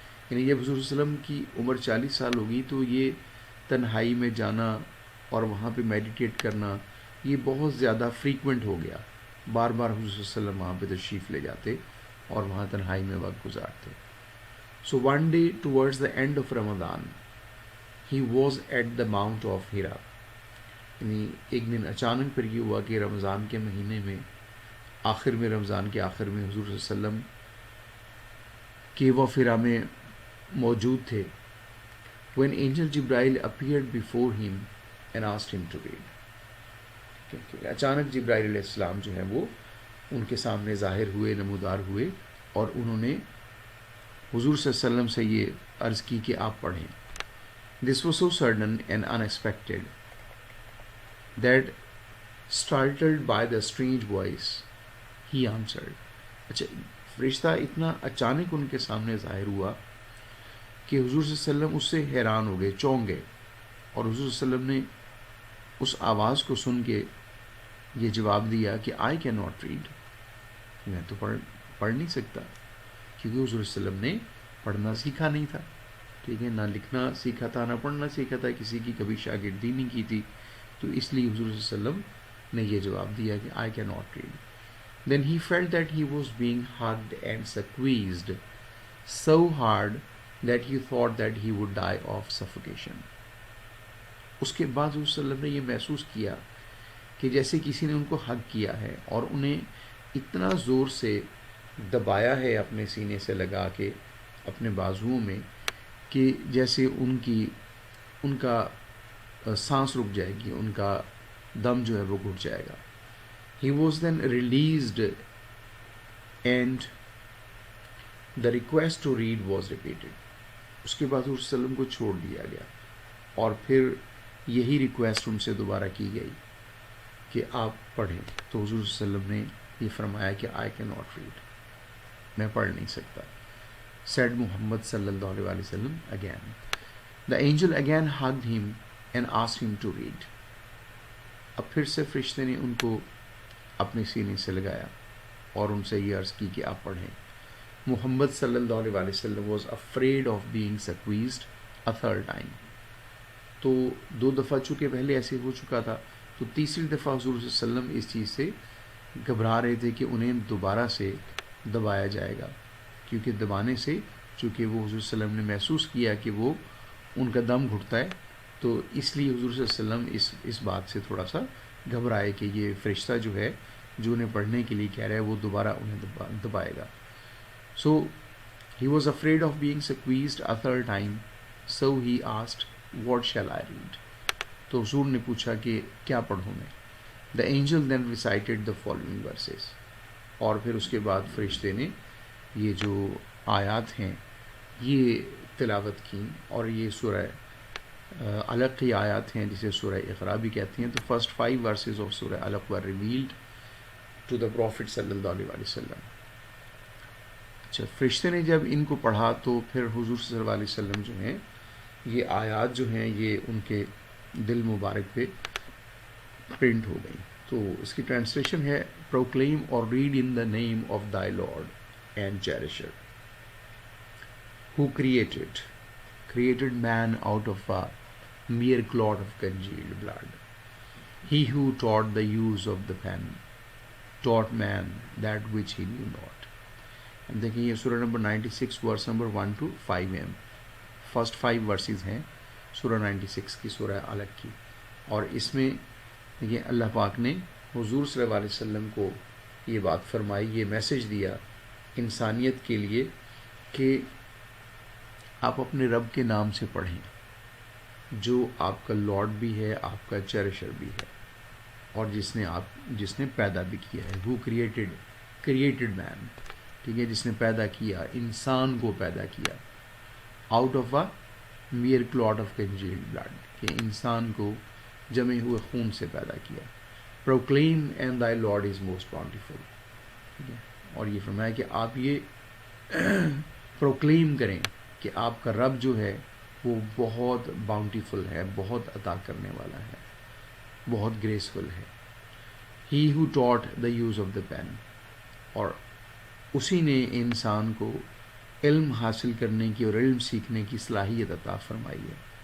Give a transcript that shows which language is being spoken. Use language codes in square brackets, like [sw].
[ur] یعنی جب حضور صلی اللہ علیہ وسلم کی عمر 40 سال ہوگی تو یہ تنہائی میں جانا اور وہاں پہ میڈیٹیٹ کرنا یہ بہت زیادہ فریکوینٹ ہو گیا. بار بار حضور صلی اللہ علیہ وسلم وہاں پہ تشریف لے جاتے اور وہاں تنہائی میں وقت گزارتے. [en] So one day towards the end of Ramadan, he was at the Mount of Hira. [ur] یعنی ایک دن اچانک پھر یہ ہوا کہ رمضان کے مہینے میں رمضان کے آخر میں حضور صلی اللہ علیہ وسلم کیو آف ہیرا میں موجود تھے. [en] When angel Jibrail appeared before him and asked him to read. [ur] اچانک جبرائیل علیہ السلام جو ہے وہ ان کے سامنے ظاہر ہوئے، نمودار ہوئے اور انہوں نے حضور صلی اللہ علیہ وسلم سے یہ عرض کی کہ آپ پڑھیں. [en] This was so sudden and unexpected that startled by the strange voice he answered. [ur] اچھا، فرشتہ اتنا اچانک ان کے سامنے ظاہر ہوا کہ حضور صلی اللہ علیہ وسلم اس سے حیران ہو گئے، چونک گئے، اور حضور صلی اللہ علیہ وسلم نے اس آواز کو سن کے یہ جواب دیا کہ [en] I cannot read, [ur] میں تو پڑھ نہیں سکتا، کیونکہ حضور صلی اللہ علیہ وسلم نے پڑھنا سیکھا نہیں تھا. ٹھیک ہے، نہ لکھنا سیکھا تھا، نہ پڑھنا سیکھا تھا، کسی کی کبھی شاگردی نہیں کی تھی، تو اس لیے حضور صلی اللہ علیہ وسلم نے یہ جواب دیا کہ [en] I cannot read. Then he felt that he was being hugged and squeezed so hard that he thought that he would die of suffocation. [ur] اس کے بعد حضور صلی اللہ علیہ وسلم نے یہ محسوس کیا کہ جیسے کسی نے ان کو حگ کیا ہے اور انہیں اتنا زور سے دبایا ہے اپنے سینے سے لگا کے اپنے بازوؤں میں کہ جیسے ان کا سانس رک جائے گی، ان کا دم جو ہے وہ گھٹ جائے گا. [en] He was then released and the request to read was repeated. [ur] اس کے بعد حضور صلی اللہ علیہ وسلم کو چھوڑ دیا گیا اور پھر یہی ریکویسٹ ان سے دوبارہ کی گئی کہ آپ پڑھیں. تو حضور صلی اللہ علیہ وسلم نے یہ فرمایا کہ [en] I cannot read، [ur] میں پڑھ نہیں سکتا. [en] Said Muhammad sallallahu alaihi wasallam again. The angel again hugged him and asked him to read. [ur] اب پھر سے فرشتے نے ان کو اپنے سینے سے لگایا اور ان سے یہ عرض کی کہ آپ پڑھیں. [en] محمد صلی اللہ علیہ وسلم was afraid of being squeezed a third time. [ur] تو 2 دفعہ چونکہ پہلے ایسے ہو چکا تھا، تو تیسری دفعہ حضور صلی اللہ علیہ وسلم اس چیز سے گھبرا رہے تھے کہ انہیں دوبارہ سے دبایا جائے گا، کیونکہ دبانے سے چونکہ وہ حضور صلی اللہ علیہ وسلم نے محسوس کیا کہ وہ ان کا دم گھٹتا ہے، تو اس لیے حضور صلی اللہ علیہ وسلم اس بات سے تھوڑا سا گھبرائے کہ یہ فرشتہ جو ہے جو انہیں پڑھنے کے لیے کہہ رہا ہے وہ دوبارہ انہیں دبائے گا. [en] So he was afraid of being squeezed a third time, so he asked, what shall I read? [ur] تو حضور نے پوچھا کہ کیا پڑھوں میں. [en] The angel then recited the following verses. [ur] اور پھر اس کے بعد فرشتے نے یہ جو آیات ہیں یہ تلاوت کی، اور یہ سورہ علق کی آیات ہیں جسے سورہ اقرا بھی کہتی ہیں. تو [en] first 5 verses of [ur] سورہ علق [en] were revealed to the Prophet [ur] صلی اللہ علیہ وسلم. اچھا، فرشتے نے جب ان کو پڑھا تو پھر حضور صلی اللہ علیہ وسلم جو ہیں یہ آیات جو ہیں یہ ان کے دل مبارک پہ پرنٹ ہو گئی. تو اس کی ٹرانسلیشن ہے [en] Proclaim or read in the name of thy Lord and cherisher who created man out of a mere clot of congealed blood. He who taught the use of the pen taught man that which he knew not. [ur] اب دیکھیں یہ سورہ number 96 verse number 1 to 5 ہیں. First 5 versus ہیں سورہ 96 کی، سورہ علق کی. اور اس میں دیکھیں اللہ پاک نے حضور صلی اللہ علیہ وسلم کو یہ بات فرمائی، یہ میسج دیا انسانیت کے لیے کہ آپ اپنے رب کے نام سے پڑھیں جو آپ کا لارڈ بھی ہے، آپ کا چیریشر بھی ہے، اور جس نے پیدا بھی کیا ہے. [en] who created man، [ur] ٹھیک ہے، جس نے پیدا کیا انسان کو پیدا کیا [en] out of a mere clot of congealed blood, [ur] کہ انسان کو جمے ہوئے خون سے پیدا کیا. [en] proclaim and thy Lord is most bountiful، [ur] ٹھیک ہے. اور یہ فرمایا کہ آپ یہ پروکلیم کریں کہ آپ کا رب جو ہے وہ بہت باؤنٹیفل ہے، بہت عطا کرنے والا ہے، بہت گریسفل ہے. [en] he who taught the use of the pen، [ur] اور اسی نے انسان کو علم حاصل کرنے کی اور علم سیکھنے کی صلاحیت عطا فرمائی ہے.